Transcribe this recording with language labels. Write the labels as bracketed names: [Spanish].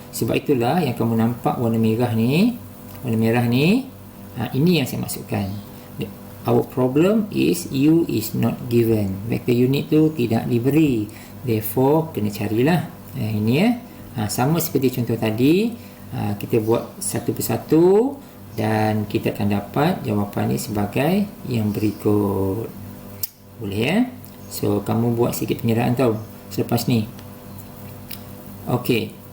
[Malay] Sebab itulah yang kamu nampak warna merah ni. Ini yang saya masukkan. [English] Our problem is u is not given. [Malay] Vector unit tu tidak diberi. [English] Therefore [Malay] kena carilah. Ini ya. Sama seperti contoh tadi, kita buat satu persatu dan kita akan dapat jawapannya sebagai yang berikut. Boleh ya? So kamu buat sikit penyeraan tau selepas ni. Okey.